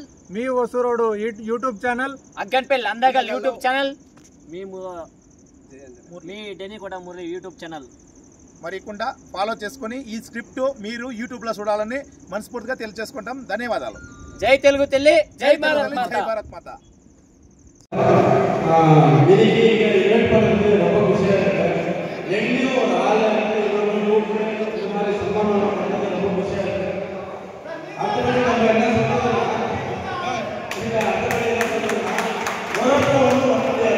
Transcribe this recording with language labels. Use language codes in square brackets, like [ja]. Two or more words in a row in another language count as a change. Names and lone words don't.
[te] మీ ఒసూరోడు యూట్యూబ్ ఛానల్, అక్కన్పల్లి అందగాళ్ళు యూట్యూబ్ ఛానల్, మీ డెనీకోట మురళి యూట్యూబ్ ఛానల్. మరికుండా ఫాలో చేసుకొని ఈ స్క్రిప్ట్ మీరు యూట్యూబ్లో చూడాలని మనస్ఫూర్తిగా తెలియజేసుకుంటాం. ధన్యవాదాలు. జై తెలుగు తల్లి, జై భారత్ మాత. జై భారత్ మాత. [ta] இன்னைக்கு இங்க இன்வைட் பண்ணது ரொம்ப குஷியா இருக்கு. எங்கேயும் ஒரு ஆள் இந்த மாதிரி சன்மானம் பண்ணது ரொம்ப குஷியா இருக்கு. அடுத்தபடி நம்ம என்ன சொல்றோம்னா இந்த அடுத்தபடி என்ன சொல்றோம்னா ஒருத்தர் ஒன்று முடியாது.